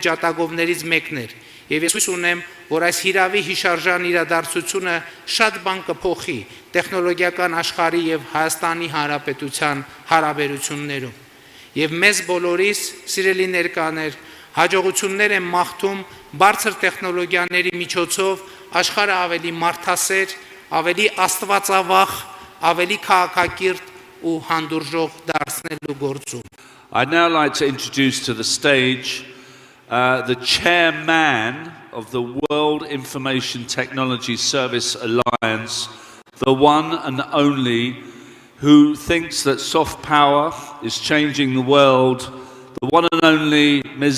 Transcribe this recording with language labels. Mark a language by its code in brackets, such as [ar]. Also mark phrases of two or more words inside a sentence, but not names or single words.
[hy] ջատագովներից մեկն էր, եւ ես հույս ունեմ, որ այս հիրավի հիշարժան իրադարձությունը շատ բան կփոխի տեխնոլոգիական աշխարհի եւ Հայաստանի Հանրապետության հարաբերություններում։ Եվ մեզ բոլորիս, սիրելի ներկաներ, հաջողություններ եմ մաղթում բարձր տեխնոլոգիաների միջոցով աշխարհը ավելի մարդասեր, ավելի աստվածավախ, ավելի քաղաքակիրթ ու հանդուրժող դարձնելու գործում։ [en] I'd now like to introduce to the stage the chairman of the World Information Technology Service Alliance, the one and only, who thinks that soft power is changing the world, the one and only Ms.